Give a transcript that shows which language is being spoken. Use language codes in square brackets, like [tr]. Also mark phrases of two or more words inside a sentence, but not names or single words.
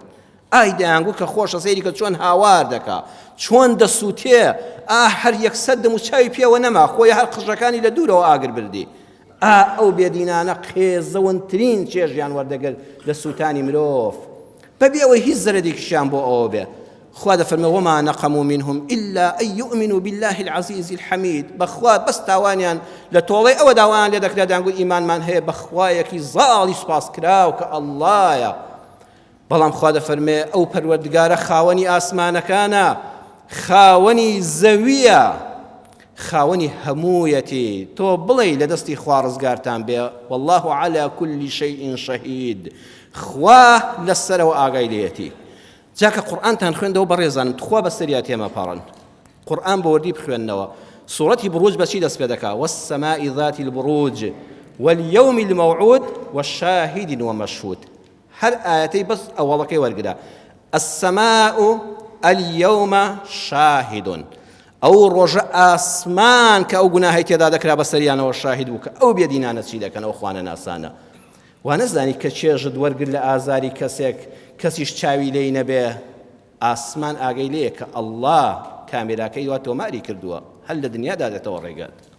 [ckb] ئایدایانگو کە خۆشە سەیری کە چۆن هاوار دەکا چۆن دەسووتێ هەر یەکسەر دەم و چاوی پێوە نەما خۆی هەر قژەکانی لە دوورەوە ئاگر بردی ئەو بێدینانە قێزەوەنترین چێژیان وەردەگرت لە سووتانی مرۆڤ بەبێ ئەوەی هیچ زەرەدێکیشیان بۆ ئەوە بێ. خوا دەفەرمێ [ar] وما نقموا منهم إلا أن يؤمنوا بالله العزيز الحميد [ckb] بەخوا بەس تاوانیان لە تۆڵەی ئەوە داوایان لێ دەکرێت دەیانگوت ئیمانمان هەیە بەخوایەکی زاڵی سوپاس کراو کە ئەڵڵایە. بەڵام خوا دەفەرمێ ئەو پەروەردگارە خاوەنی ئاسمانەکانە خاوەنی زەویە خاوەنی هەموویەتی تۆ بڵێ لە دەستی خوا ڕزگارتان بێ [ar] والله على كل شيء شهيد [ckb] خوا لەسەرەوە ئاگای لێتی جاکە قورئانتان خوێندەوە بەڕێزانم تخوا بەسەریا تێمەپەڕن قورئان بەوردی بخوێننەوە سوورەتی بروج بەچی دەست پێ دەکا والسماء [ar] ذات البروج واليوم الموعود والشاهد ومشهود [ckb] هەر ئاەتەی بەس ئەوڵەکەی وەرگرا [ar] السماء اليوم شاهد [ckb] ئەو ڕۆژە ئاسمان کە ئەو گوناهی تێدا دەکرا بەسەریانەوە شاهید بوو کە ئەو بێدینانە چی دەکەنەوە خوانە ناسانە وا نەزانی کە چێژت وەرگر لە ئازاری کەسێک کەسیش چاوی لێی نەبێ ئاسمان ئاگەی لێیە کە ئەڵڵا کامێراکەی وا تۆماری کردووە هەر لە دنیادا دێتەوە ڕێگات